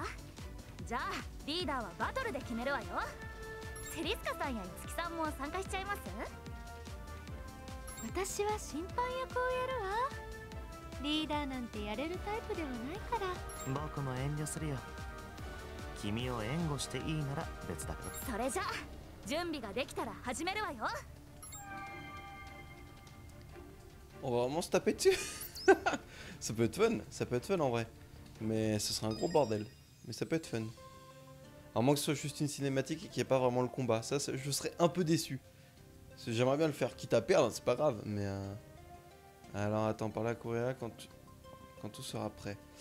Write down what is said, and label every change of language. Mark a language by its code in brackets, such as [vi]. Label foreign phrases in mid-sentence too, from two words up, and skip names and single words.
[ja] じゃあリーダーはバトルで決めるわよ。セリスカさんやイツキさんも参加しちゃいます？私は審判役をやるわ。リーダーなんてやれるタイプではないから。僕も遠慮するよ。君を援護していいなら別だけど。それじゃあ準備ができたら始めるわよ。 [fr] On va vraiment se taper dessus. Ça peut être fun en vrai. Mais ce sera un gros bordel. Mais ça peut être fun. À moins que ce soit juste une cinématique et qu'il n'y ait pas vraiment le combat. Ça, je serais un peu déçu. Parce que j'aimerais bien le faire, quitte à perdre, c'est pas grave. Mais alors attends, par là, Correa, quand tout sera prêt.